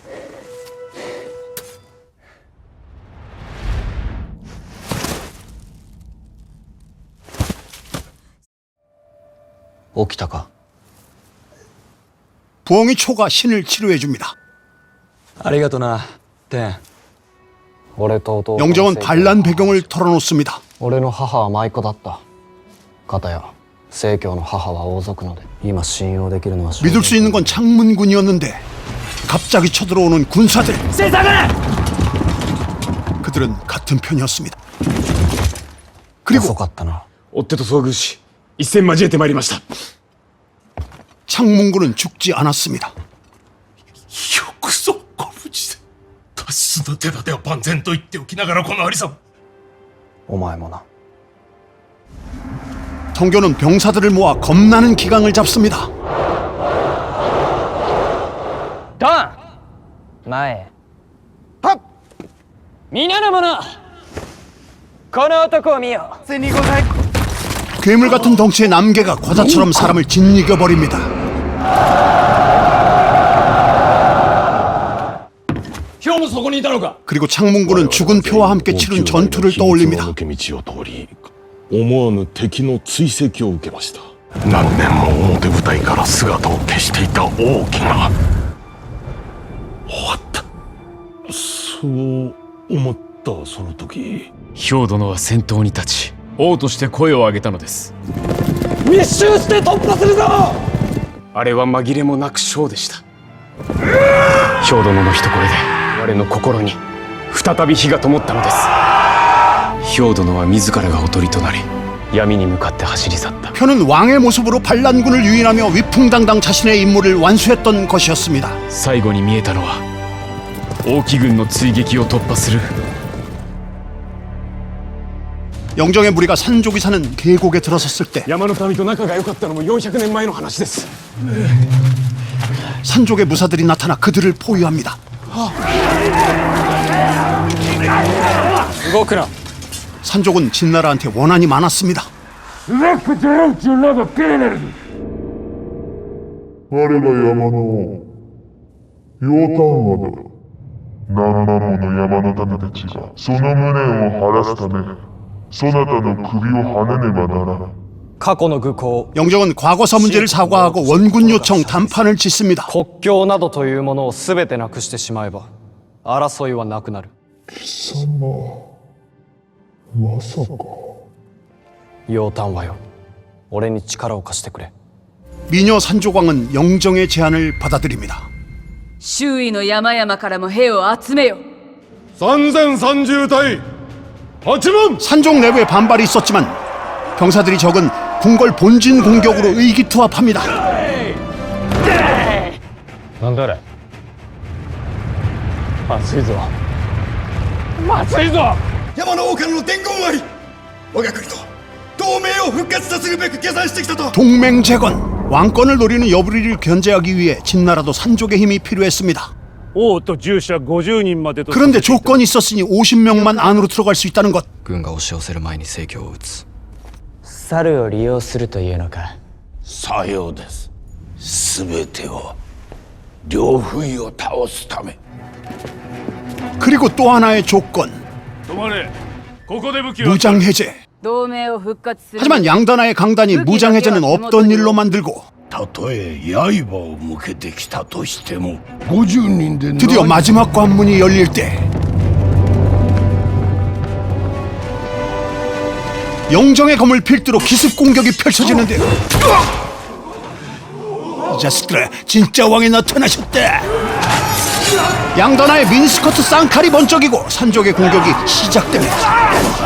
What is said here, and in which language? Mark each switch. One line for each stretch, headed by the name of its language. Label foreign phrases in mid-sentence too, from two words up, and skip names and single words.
Japanese: 起きたか。
Korean: 부엉이 초가 신을 치료해줍니다.
Japanese: ありがとな、天。俺と弟の
Korean: 영정은 成教 반란 배경을 털어놓습니다.
Japanese: 俺の母は舞妓だった。片や成教の母は王族ので、今信用できるのは
Korean: 믿을 수 있는 건 창문군이었는데 갑자기 쳐들어오는 군사들. 그들은 같은 편이었습니다.
Japanese: 遅
Korean: 그리고
Japanese: かったな。追っ手と遭遇し、一戦交えてまいりました。
Korean: 창문군은 죽지 않았습니다.
Japanese: よくそご無事で脱出の手立てを万全と言っておきながらこのありさま。お前もな。
Korean: 성교는 병사들을 모아 겁나는 기강을 잡습니다.
Japanese: ドン前はっ皆の者この男を見よ。
Korean: 괴물 같은 덩치의 남개가 과자처럼 사람을 짓이겨버립니다. 그리고 창문군은 죽은 표와 함께 치른 전투를 떠올립니다.
Japanese: 思わぬ敵の追跡を受けました。何年も表舞台から姿を消していた王騎が終わった。そう思ったその時、兵殿は先頭に立ち王として声を上げたのです。密集して突破するぞ。あれは紛れもなく将でした。兵殿の一声で我の心に再び火が灯ったのです。兵殿は自らがおとりとなり闇に向かって走り去った。
Korean: 표는 왕의 모습으로 반란군을 유인하며 위풍당당 자신의 임무를 완수했던 것이었습니다.
Japanese: 最後に見えたのは王騎軍の追撃を突破する
Korean: 영정의 무리가 산족이 사는 계곡에 들어섰을 때
Japanese: 山の民と仲が良かったのも400年前の話です。
Korean: 산족의 무사들이 나타나 그들을 포위합니다.
Japanese: 動くな。
Korean: 산족은 진나라한테 원한이 많았습니다.
Japanese: 我が山の楊端和だ。何万もの山の民たちがその無念を晴らすためそなたの首をはねねばならん。過去の愚行、
Korean: 영정은 과거사 문제를 사과하고 원군 요청 단판을 짓습니다.
Japanese: 国境などというものを全てなくしてしまえば争いはなくなる。貴様まさか。楊端和よ、俺に力を貸してくれ。
Korean: 미녀 산조광은 영정의 제안을 받아들입니다.
Japanese: 周囲の山々からも兵を集めよ。 3030隊 8만!
Korean: 산족 내부에 반발이 있었지만 병사들이 적은 궁궐 본진 공격으로 의기투합합니다.
Japanese: なんだあれ。まずいぞまずいぞ山の王からの伝言あり、我が国と同盟を復活させるべく下山してきたと。
Korean: 동맹 재건, 왕권을 노리는 여부리를 견제하기 위해 진나라도 산족의 힘이 필요했습니다.
Japanese: 王と従者50人までと。
Korean: 그런데 조건이 있었으니 50명만 안으로 들어갈 수 있다는 것.
Japanese: 軍が押し寄せる前に成教を撃つ。猿を利用するというのか。さようです。すべてを両不意を倒すため。
Korean: 그리고 또 하나의 조건,
Japanese: 止まれ。ここで武器を。
Korean: 무장 해제.
Japanese: 同盟を復活する
Korean: 하지만 양다나의 강단이 무장 해제는 없던 일로 만들고
Japanese: たとえ刃を向けてきたとしても50人で
Korean: 드디어 마지막 관문이 열릴 때 영정의 검을 필두로 기습 공격이 펼쳐지는데요. 이 자식들아, 진짜 왕이 나타나셨다. 양다나의 미니스커트 쌍칼이 번쩍이고 산족의 공격이 시작됩니다.